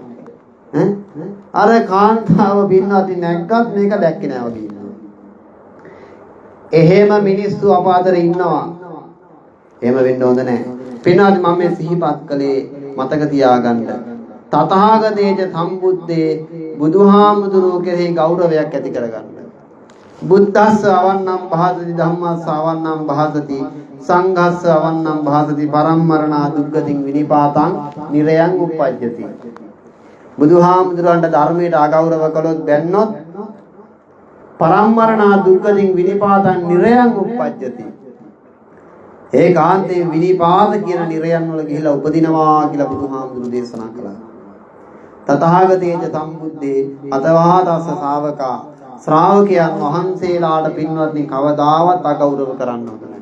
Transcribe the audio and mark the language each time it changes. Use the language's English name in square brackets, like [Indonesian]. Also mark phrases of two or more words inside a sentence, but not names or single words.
[Sinhala] අර කාන්තාව පින්වත්නි නැග්ගත් මේක දැක්කේ නෑ වගේ ඉන්නවා. එහෙම මිනිස්සු අප අතර ඉන්නවා. එහෙම වෙන්න හොඳ නෑ. පින්වත්නි මම මේ සිහිපත් කළේ මතක තියාගන්න. [Pali] තථාගතේජ සම්බුද්දේ [Sinhala] බුදුහාමුදුරුවෝ කෙරෙහි ගෞරවයක් ඇති කරගන්න. [Pali] බුද්දස්ස අවන්නම් භාසති ධම්මස්ස අවන්නම් භාසති සංඝස්ස අවන්නම් භාසති පරම්මරණා දුක්ගතින් විනිපාතං නිරයන් උප්පජ්ජති. [Sinhala] බුදුහාමුදුරන්ට ධර්මයට අගෞරව කළොත් බැන්නොත් [Pali] පරම්මරණා දුක්ගතින් විනිපාතං නිරයන් උප්පජ්ජති. [Sinhala] ඒකාන්තයෙන් විනිපාත කියන නිරයන් වල ගිහිලා උපදිනවා කියලා බුදුහාමුදුරු දේශනා කළා. [Pali] තථාගතේජ සම්බුද්දේ [Sinhala] අතවා දස ශාවකා ශ්‍රාවකයන් වහන්සේලාට පින්වත්නි කවදාවත් අගෞරව කරන්න හොඳ නැහැ.